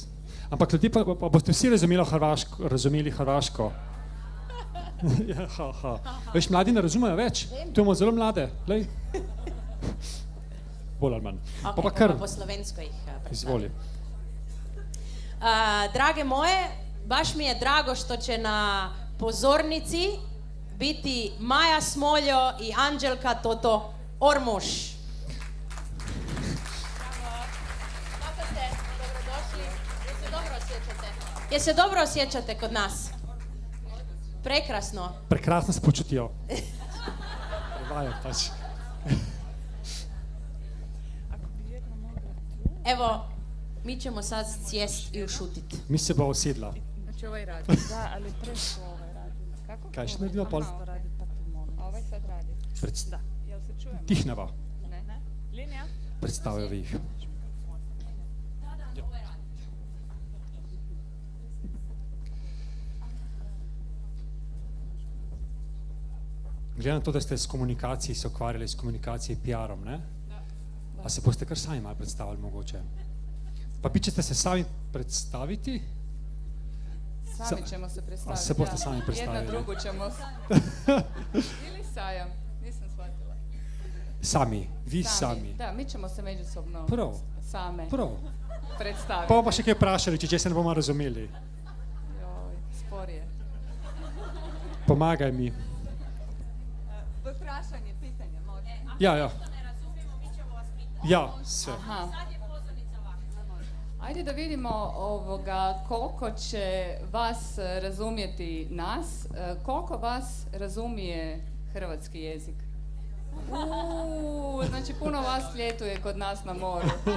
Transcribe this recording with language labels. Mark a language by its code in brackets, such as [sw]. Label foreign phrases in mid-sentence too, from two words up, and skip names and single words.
[sl] Ampak ljudje pa boste vsi razumeli hrvaško. Ja, Veš, mladi ne razumejo več. Tu imamo zelo mlade. Lej. Bolj ali manj. Okay, Pa kar, po slovensko jih predstavljam. izvoli. [hr] Drage moje, baš mi je drago što će na pozornici biti Maja Smoljo i Anđelka Toto Ormuš. Kako ste? Dobrodošli. Jel se dobro osjećate kod nas? Prekrasno. [sl] Prekrasno se počutijo. Prevaja pač. [hr] Evo, mi ćemo sad sjest i ušutit. [sl] Mi se bo usedla. [hr] Znači ovaj radi, da, ali preko ovaj radi. Kako? [sl] Kaj še naredimo pol? Aha, radi pa tu mono. [hr] Ovaj sad radi. Da, jel se čujemo? [sl] Tihneva. Ne. Linija? Predstavljajo jih. Glede na to, da ste se ukvarjali s komunikacijo in PR-om, ne? A se boste kar sami malo predstavili mogoče? [hr] Pa vi ćete se sami predstaviti? Sami ćemo se predstaviti. [sl] A se boste da. sami predstavili? [hr] Jedna drugu ćemo... Ili sajam, nisam shvatila. Sami, vi sami. Da, mi ćemo se međusobno [sl] Prav. [hr] same [sl] Prav. [hr] predstaviti. [sl] Pa še kaj vprašali, če se ne bomo razumeli. [hr] Joj, sporije. [sl] Pomagaj mi. Vprašanje, [hr] pitanje, može. Ja. Ja, sve. Aha. Ajde da vidimo koliko će vas razumjeti nas, koliko vas razumije hrvatski jezik. Znači puno vas ljetuje kod nas na moru.